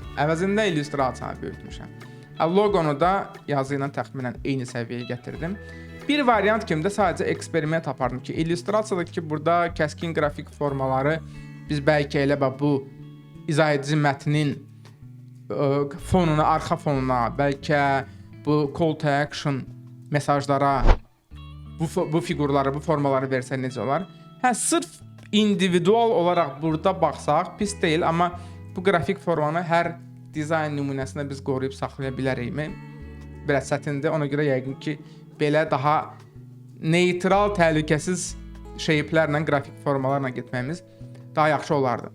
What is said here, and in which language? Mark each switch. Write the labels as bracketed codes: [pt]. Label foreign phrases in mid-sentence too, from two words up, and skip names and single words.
[az] Əvəzində illüstrasiyanı böyütmüşəm. Loqonu da yazı ilə təxminən eyni səviyyəyə gətirdim. Bir variant kimi də sadəcə eksperiment apardım ki, illüstrasiyadakı burada kəskin qrafik formaları biz bəlkə elə bu izah edici mətnin fonuna, arxa fonuna, bəlkə bu [en] call to action [az] mesajlara bu fiqurları, bu formaları versək necə olar? Sırf individual olaraq burada baxsaq pis deyil, amma bu qrafik formanı hər dizayn nümunəsində biz qoruyub saxlaya bilərikmi? Biraz çətindir. Ona görə yəqin ki, belə daha neytral, təhlükəsiz şeyplərlə, qrafik formalarla getməyimiz daha yaxşı olardı.